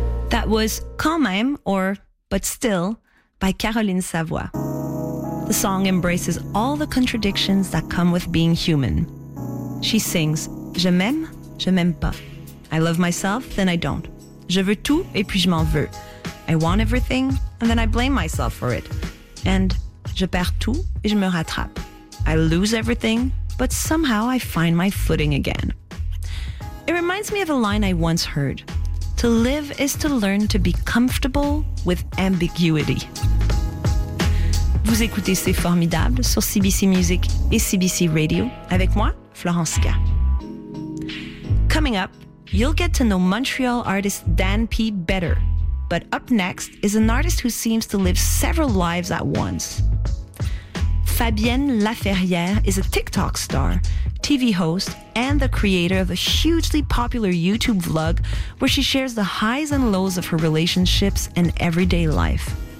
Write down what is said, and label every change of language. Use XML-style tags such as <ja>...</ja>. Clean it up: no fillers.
<en>That was Quand Même, or But Still, by Caroline Savoie. The song embraces all the contradictions that come with being human. She sings,</en> <fr>Je m'aime, je m'aime pas.</fr> <en>I love myself, then I don't.</en> <fr>Je veux tout, et puis je m'en veux.</fr> <en>I want everything, and then I blame myself for it.</en> <fr>And je perds tout, et je me rattrape.</fr> <en>I lose everything, but somehow I find my footing again. It reminds me of a line I once heard. To live is to learn to be comfortable with ambiguity.</en> <fr>Vous écoutez C'est Formidable sur CBC Music et CBC Radio avec moi, Florence Ga.</fr> <en>Coming up, you'll get to know Montreal artist Dan P better. But up next is an artist who seems to live several lives at once. Fabienne Laferrière is a TikTok star, TV host, and the creator of a hugely popular YouTube vlog where she shares the highs and lows of her relationships and everyday life.</en>